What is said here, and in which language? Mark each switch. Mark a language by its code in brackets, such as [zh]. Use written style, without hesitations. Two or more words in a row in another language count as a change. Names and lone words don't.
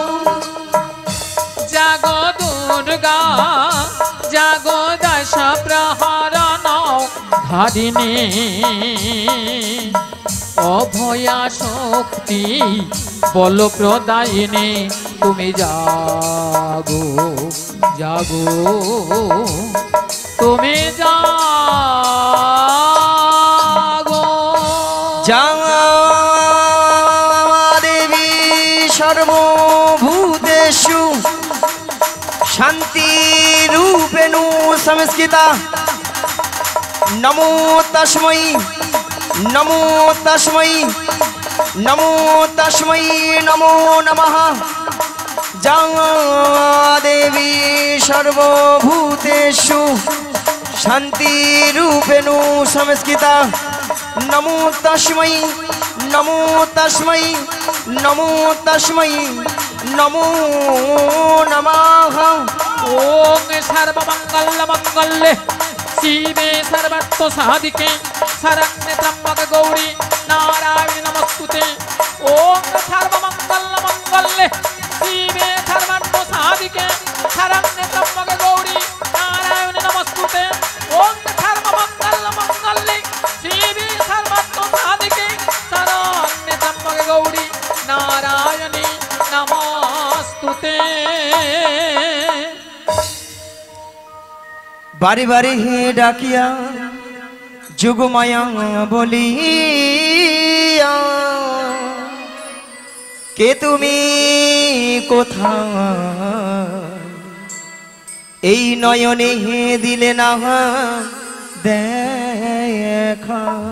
[bn] জাগো দুর্গা, জাগো দশ প্রহরণ ধারিণী, অভয়া শক্তি বল প্রদায়িনী, তুমি জাগো জাগো, তুমি জাগো। [sa] দেবী সর্বভূতেষু শান্তি রূপেণু সংস্কৃতা, নমো তস্मै নমো তস্मै নমো তস্मै নমো নমঃ। যা দেবী সর্বভূতেষু শান্তি রূপেণু সংস্কৃতা, নমো তস্मै নমো তস্मै নমো তস্मै নমো নমঃ। ওম সর্বমঙ্গল মঙ্গলে শিবে সর্বার্থ সাধিকে শরণ্যে ত্র্যম্বকে গৌরী নারায়ণী নমস্তুতে। ওম সর্বমঙ্গল মঙ্গলে শিবে সর্বার্থ সাধিকে শরণ্যে ত্র্যম্বকে গৌরী নারায়ণী নমস্তুতে। ওম সর্বমঙ্গল মঙ্গলে শিবে সর্বার্থ সাধিকে শরণ্যে ত্র্যম্বকে গৌরী নারায়ণী নমস্তুতে। [bn] বারে বারে হে ডাকিয়া যোগমায়া বলিয়া, কে তুমি কোথায়, এই নয়নে হে দিলে না দেখা।